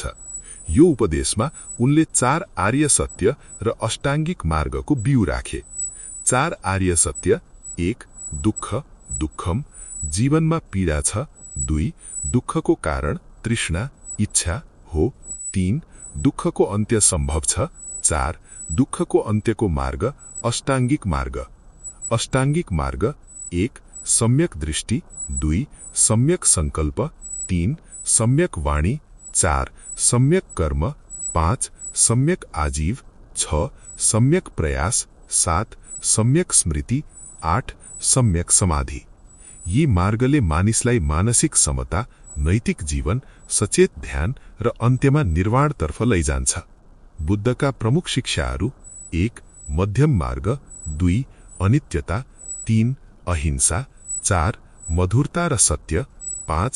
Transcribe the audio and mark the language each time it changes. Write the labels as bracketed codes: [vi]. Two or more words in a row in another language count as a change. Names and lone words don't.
[ne] यो उपदेशमा उनले 4 आर्य सत्य र अष्टाङ्गिक मार्गको बिउ राखे। 4 आर्य सत्य: 1. दुःख, दुःखम, जीवनमा पीडा छ। 2. दुःखको कारण तृष्णा, इच्छा हो। 3. दुःखको अन्त्य सम्भव छ। 4. दुःखको अन्त्यको मार्ग, अष्टाङ्गिक मार्ग। अष्टाङ्गिक मार्ग: 1. सम्यक दृष्टि, 2. सम्यक संकल्प, 3. सम्यक वाणी, 4. सम्यक कर्म, 5. सम्यक आजीव, 6. सम्यक प्रयास, 7. सम्यक स्मृति, 8. सम्यक समाधि। यी मार्गले मानिसलाई मानसिक समता, नैतिक जीवन, सचेत ध्यान र अन्त्यमा निर्वाणतर्फ लैजान्छ। बुद्धका प्रमुख शिक्षाहरू: 1. मध्यम मार्ग, 2. अनित्यता, 3. अहिंसा, 4. मधुरता र सत्य, 5.